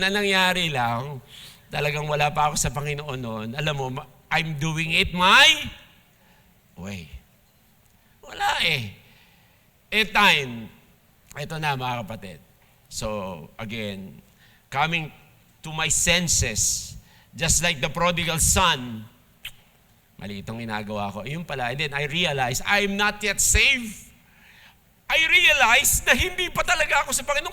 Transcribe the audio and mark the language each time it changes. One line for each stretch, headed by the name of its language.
Filipino: Ang nangyari lang, talagang wala pa ako sa Panginoon noon.
English: Alam mo, I'm doing it my way.
Filipino: Wala eh. Time. Ito na mga kapatid.
English: So, again, coming to my senses, just like the prodigal son,
Filipino: mali itong ginagawa ko. Yun pala.
English: And then I realized, I'm not yet saved. I realized
Filipino: na hindi pa talaga ako sa Panginoon.